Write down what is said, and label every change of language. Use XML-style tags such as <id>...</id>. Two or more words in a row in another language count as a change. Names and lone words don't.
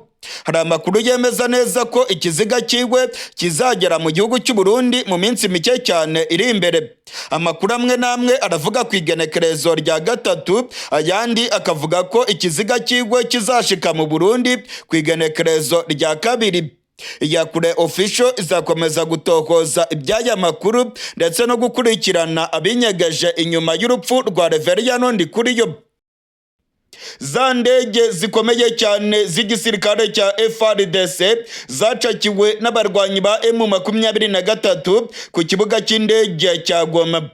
<rn>Hari amakuru yemeza neza ko ikiziga cyiwe kizagera mu gihugu cy'u Burundi mu minsi mike cyane iri imbere. Amakuru amwe namwe aravuga ku igenekerezo rya 3, ayandi akavuga ko ikiziga cyiwe kizashika mu Burundi ku igenekerezo rya 2. Iyakure official izakomeza gutokoza iby'aya makuru ndetse no gukurikirana abinyegeje inyuma y'urupfu rwa Reverien Ndikuriyo. Za ndege zikomeye cyane z'igisirikare cya FARDC zacakiwe n'abarwanyi ba M23 ku kibuga cy'indege cya Goma.</rn>